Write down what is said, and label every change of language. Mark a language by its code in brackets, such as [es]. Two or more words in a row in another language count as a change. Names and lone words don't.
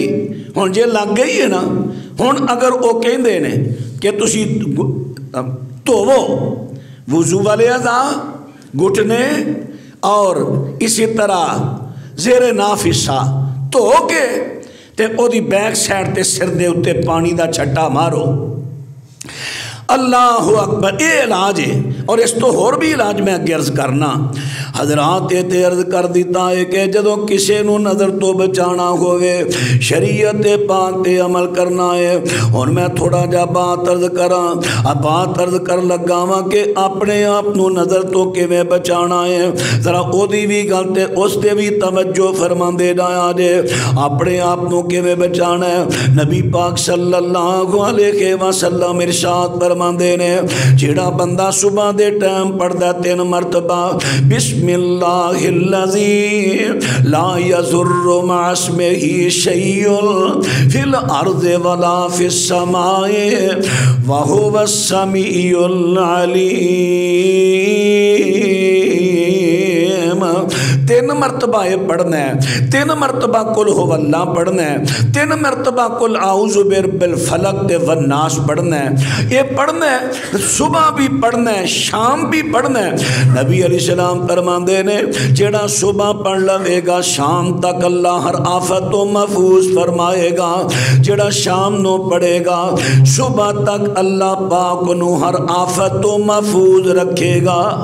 [pa] ہون جے لگ گئی ہے نا، ہون اگر وہ کہیں دینے کہ تسی توو وضو والے اعضاء گھٹنے اور اسی طرح زیر ناف حصہ تو کے تے او دی بیک سائڈ تے سر دے اتے پانی دا چھٹا مارو۔ [ar] اللہ اکبر، [pa] اے علاج ہے، اور اس تو اور بھی علاج میں عرض کرنا، حضرات تے عرض کر دیتا ہے کہ جدو کسے نو نظر تو بچانا ہوئے شریعت پاک تے عمل کرنا ہے۔ اور میں تھوڑا جا بات عرض کراں، بات عرض کر لگاواں کہ اپنے آپ نو نظر تو کیویں بچانا ہے، ذرا او دی بھی گل تے اس تے بھی توجہ فرما دے جایا جے، اپنے آپ نو کیویں بچانا ہے۔ نبی پاک [ar] صلی اللہ علیہ وسلم [pa] ارشاد فرماندے نے، جیڑا بندہ صبح دے ٹائم پڑھدا 3 مرتبہ [ar] بسم اللہ الذی لا یضر مع اسمہ شیء فی الارض ولا فی السماء وہو السمیع العلیم، [ur] 3 مرتبہ یہ پڑھنا ہے، 3 مرتبہ [ar] قل ہو اللہ [ur] پڑھنا ہے، 3 مرتبہ [ar] قل اعوذ برب الفلق والناس [ur] پڑھنا ہے، یہ پڑھنا ہے، صبح بھی پڑھنا ہے، شام بھی پڑھنا ہے۔ [pa] نبی [ar] علیہ السلام [pa] فرماندے نے جیڑا صبح پڑھ لوے گا شام تک اللہ ہر آفت و محفوظ فرمائے گا، جیڑا شام نو پڑھے گا صبح تک اللہ پاک نو ہر آفت و محفوظ رکھے گا۔